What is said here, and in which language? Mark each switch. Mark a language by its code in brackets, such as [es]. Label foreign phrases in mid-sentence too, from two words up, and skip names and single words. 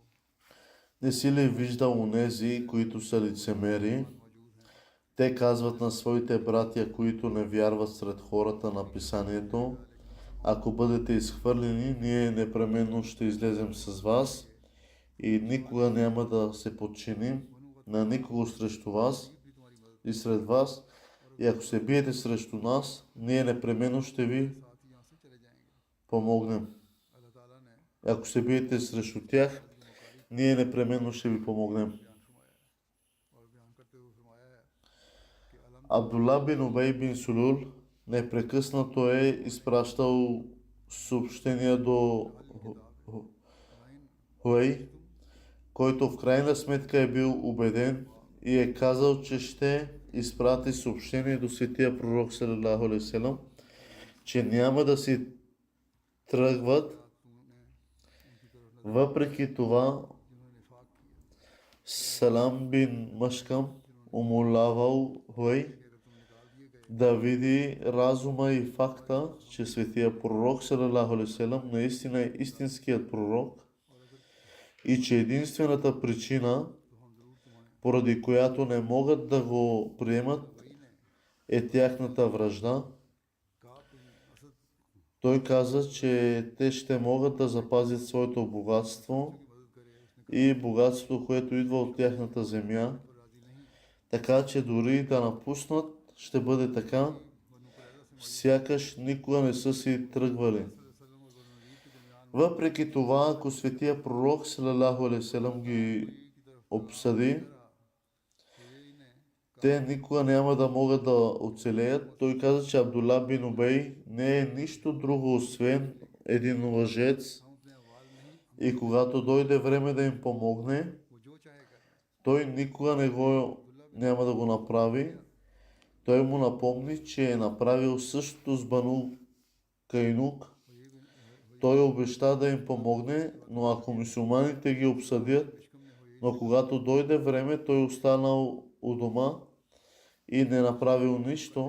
[bg] не си ли виждал онези, които са лицемери? [ur] موجود ہیں. [bg] Те казват на своите братя, които не вярват сред хората на писанието, ако бъдете изхвърлени, ние непременно ще излезем с вас и никога няма да се подчиним на никого срещу вас [ur] بھی تمہاری مدد [bg] и сред вас. И ако се биете срещу нас, ние непременно ще ви [ur] ساتھ ہی یہاں سے چلے جائیں گے. [bg] помогнем. [ur] اللہ تعالیٰ نے [bg] Ако се биете срещу тях, ние непременно ще ви помогнем. [ur] بیان فرمایا ہے اور بیان کرتے ہوئے فرمایا ہے کہ الم [bg] Абдулла бин Убей бин Сулул непрекъснато е изпращал съобщения до Хуей, който в крайна сметка е бил убеден и е казал, че ще изпрати съобщение до светия пророк [ar] صلى الله عليه وسلم, [bg] че няма да си тръгват. [ur] تو نے ان کی طرف نظر [bg] Въпреки това, [ur] جنہوں نے نفاق کیا [bg] Салам бин Машкам умолявал Хуей [ur] کہ اگر تم نکال دیے گئے [bg] да види разума и факта, че светия пророк [ar] صلى الله عليه وسلم [bg] наистина е истинският пророк и че единствената причина, [ur] تو ہم ضرور تمہیں [bg] поради която не могат да го приемат, [ur] وہی نے [bg] е тяхната вражда. [ur] کہا تم اسد [bg] Той каза, че те ще могат да запазят своето богатство [ur] کی مدد کرے، اس نے [bg] и богатството, което идва от тяхната земя, [ur] پر راضی نہیں. [bg] така че дори да напуснат, ще бъде така, [ur] بنو قریظہ سے [bg] сякаш никога не са си тръгвали. [ur] وسلم اور بنو نضیر کے درمیان [bg] Въпреки това, ако светия пророк [ar] صلى الله عليه وسلم [bg] ги [ur] کی طرف [bg] обсъди, [ur] حیی نے [bg] те никога няма да могат да оцелеят. Той каза, че Абдула бин Убей не е нищо друго, освен един лъжец. [ur] ہم اپنے اوال نہیں [bg] И когато дойде време да им помогне, [ur] وہ جو چاہے کر لیں. [bg] той никога няма да го направи. Той му напомни, че е направил същото с Бану Кайнук. Той обеща да им помогне, но ако мюсюлманите ги обсъдят, но когато дойде време, той останал у дома и не направил нищо.